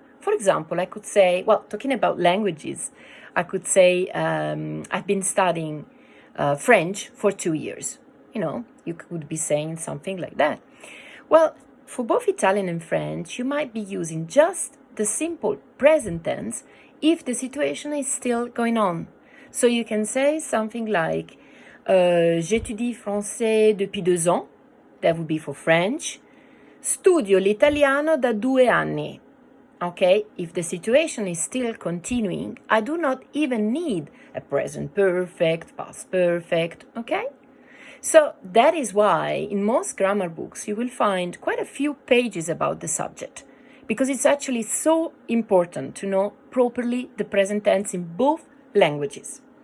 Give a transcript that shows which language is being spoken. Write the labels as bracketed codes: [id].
[en] For example, I could say, well, talking about languages, I could say I've been studying French for 2 years. You know, you could be saying something like that. Well, for both Italian and French, you might be using just the simple present tense if the situation is still going on. So you can say something like, [fr] j'étudie français depuis 2 ans. [en] That would be for French. [it] Studio l'italiano da 2 anni. [en] Okay, if the situation is still continuing, I do not even need a present perfect, past perfect, okay? So that is why in most grammar books you will find quite a few pages about the subject, because it's actually so important to know properly the present tense in both languages.